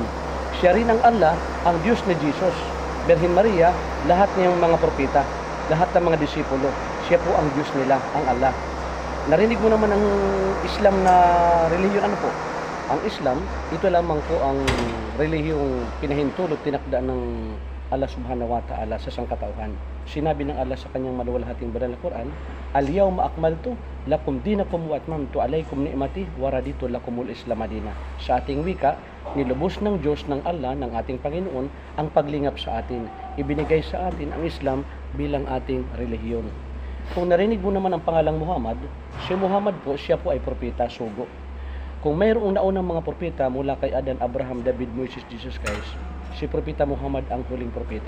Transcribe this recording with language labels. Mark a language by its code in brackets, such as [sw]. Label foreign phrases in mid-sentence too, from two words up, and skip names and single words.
[tl] Siya rin ang Allah, ang Diyos ni Jesus, Birhen Maria, lahat ng mga propeta, lahat ng mga disipulo. Siya po ang Diyos nila, ang Allah. Narinig mo naman ang Islam na relihiyon, ano po? Ang Islam, ito lamang po ang relihiyong pinahintulot, tinakda ng Allah [ar] سبحانه وتعالى [tl] sa sangkatauhan. Sinabi ng Allah sa kanyang maluwalhating banal na Quran, [ar] اليوم أكملت لكم دينكم وأتممت عليكم نعمتي ورضيت لكم الإسلام دينا. [tl] Sa ating wika, nilubos ng Diyos ng Allah, ng ating Panginoon, ang paglingap sa atin. Ibinigay sa atin ang Islam bilang ating relihiyon. Kung narinig mo naman ang pangalang Muhammad, si Muhammad po, siya po ay propeta, sugo. Kung mayroong naunang mga propeta mula kay Adan, Abraham, David, Moses, Jesus Christ, si Propeta Muhammad ang huling propeta.